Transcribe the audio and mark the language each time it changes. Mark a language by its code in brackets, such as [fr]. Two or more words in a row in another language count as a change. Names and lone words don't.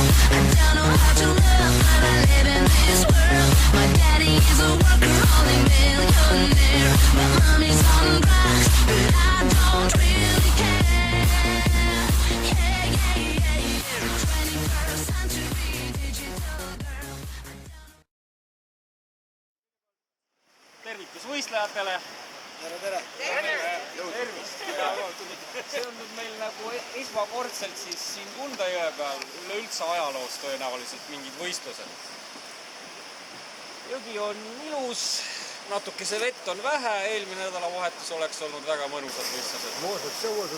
[en] I don't know how to love, but I live in this world. My daddy is a workaholic millionaire. My mommy's on drugs, but I don't really care. Yeah, yeah, yeah, yeah. 21st century digital girl. [et] Tervitus võistlejatele! Tere, tere! Tervist! See on nüüd meil nagu esmakordselt siis siin Kunda jõe peal üleüldse ajaloos tõenäoliselt mingid võistlused. Jõgi on ilus, natukese vett on vähe, eelmine nädalavahetus oleks olnud väga mõnusad võistlused. [ru] Может, все может.